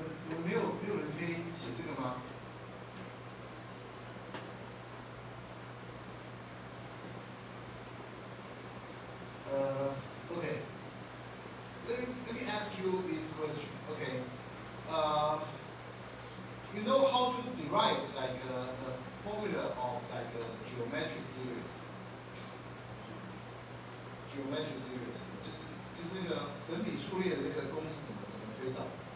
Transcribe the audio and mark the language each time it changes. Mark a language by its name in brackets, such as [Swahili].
[Chinese] 有没有人可以写这个吗？Okay. [English] Let me ask you this question. Okay. You know how to derive like the formula of like a geometric series? [Chinese] Geometric series 就是那个等比数列的那个公式怎么推导？